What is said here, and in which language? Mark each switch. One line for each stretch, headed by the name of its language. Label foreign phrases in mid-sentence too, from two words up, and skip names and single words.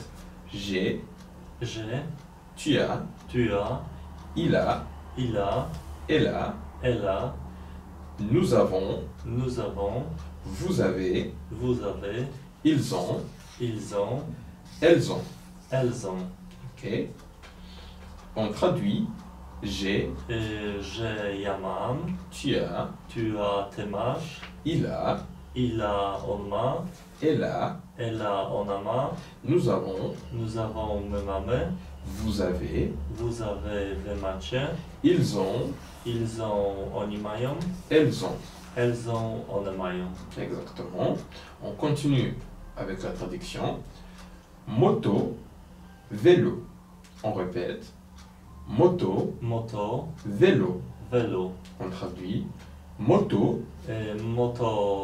French: J'ai, tu as, il a, elle a, nous avons, vous avez, ils ont, elles ont. Ok. On traduit. J'ai,
Polish: Ja mam,
French: tu as,
Polish: ty masz,
French: il a,
Polish: on ma, ona ma,
French: nous avons,
Polish: my mamy,
French: vous avez,
Polish: wy macie,
French: ils ont,
Polish: oni mają,
French: elles ont.
Polish: one mają.
French: Exactement. On continue avec la traduction. Moto, vélo. On répète. Moto, Moto, vélo. velo, On traduit. Moto,